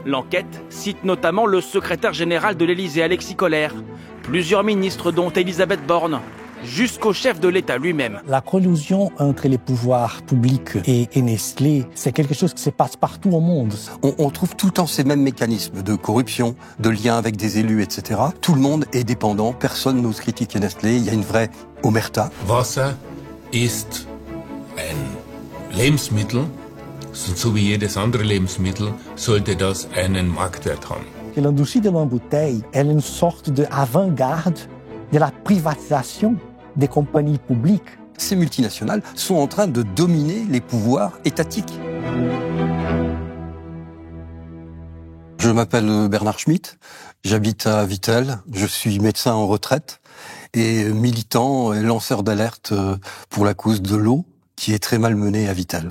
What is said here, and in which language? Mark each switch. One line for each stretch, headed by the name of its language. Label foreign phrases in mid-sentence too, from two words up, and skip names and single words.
French: L'enquête cite notamment le secrétaire général de l'Élysée, Alexis Kohler, plusieurs ministres dont Elisabeth Borne, jusqu'au chef de l'État lui-même. La collusion entre les pouvoirs publics et Nestlé, c'est quelque chose qui se passe partout au monde. On trouve tout le temps ces mêmes mécanismes de corruption, de lien avec des élus, etc. Tout le monde est dépendant, personne n'ose critiquer Nestlé, il y a une vraie omerta.
German: Wasser ist ein Lebensmittel, so wie jedes andere Lebensmittel sollte das einen Marktwert haben.
French: L'industrie de l'embouteille est une sorte d'avant-garde de la privatisation des compagnies publiques. Ces multinationales sont en train de dominer les pouvoirs étatiques. Je m'appelle Bernard Schmitt, j'habite à Vittel, je suis médecin en retraite et militant et lanceur d'alerte pour la cause de l'eau qui est très malmenée à Vittel.